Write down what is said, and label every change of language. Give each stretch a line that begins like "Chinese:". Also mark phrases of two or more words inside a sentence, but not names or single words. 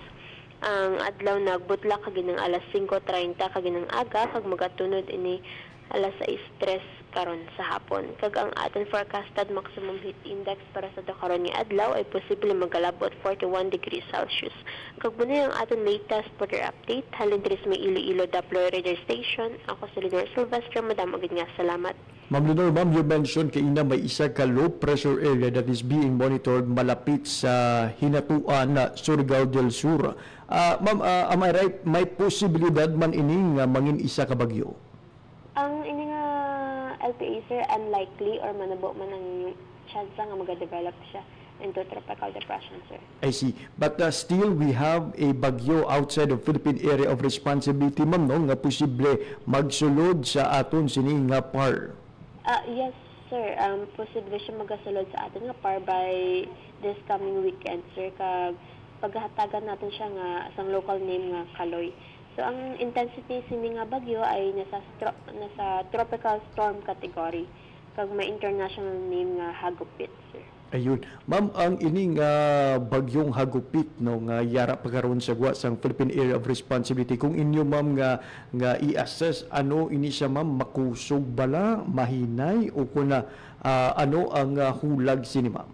Hiligaynon: Ang adlaw nagbutlak kaginang alas 5:30 kaginang aga kag magatunod ini alas 6:03 karon sa hapon. Kag ang aton
English: forecasted maximum heat index
Hiligaynon: para sa karon nga adlaw ay posible magalabot 41
English: degrees Celsius.
Hiligaynon: Kag muna ang aton
English: latest weather update
Hiligaynon: halin diri sa may Iloilo
English: Doppler radar station.
Hiligaynon: Ako si Leonor Silvestre, madam agad nga salamat. Ma'am Leonor, ma'am,
English: you mentioned
Hiligaynon: kaina may isa ka
English: low pressure area that is being monitored
Hiligaynon: malapit sa
English: Hinatuan na Surigao del Sur.
Hiligaynon: Ma'am,
English: am I right?
Hiligaynon: May posibilidad man ini nga mangin isa ka bagyo? Ang ini nga LPA sir, unlikely or manabo man ang chance nga mag-develop siya into
English: tropical depression
Hiligaynon: sir.
English: I see. But still, we have a bagyo outside of Philippine Area of Responsibility,
Hiligaynon: ma'am, no? Nga posible magsulod sa aton sining nga PAR.
English: Yes sir,
Hiligaynon: posible siya magasulod sa atin nga par
English: by this coming weekend
Hiligaynon: sir, kag paghatagan natin siya nga isang
English: local name
Hiligaynon: nga Kaloy. So ang intensity sini nga bagyo ay nasa
English: tropical storm category.
Hiligaynon: kag may
English: international name
Hiligaynon: nga hagupit, sir. Ayun. Ma'am, ang ining bagyong hagupit no nga yara pagkaroon sa gwa sang Philippine Area of Responsibility, kung inyo ma'am nga i-assess ano ini siya ma'am, makusog bala, mahinay o kuna ano ang hulag sini ma'am?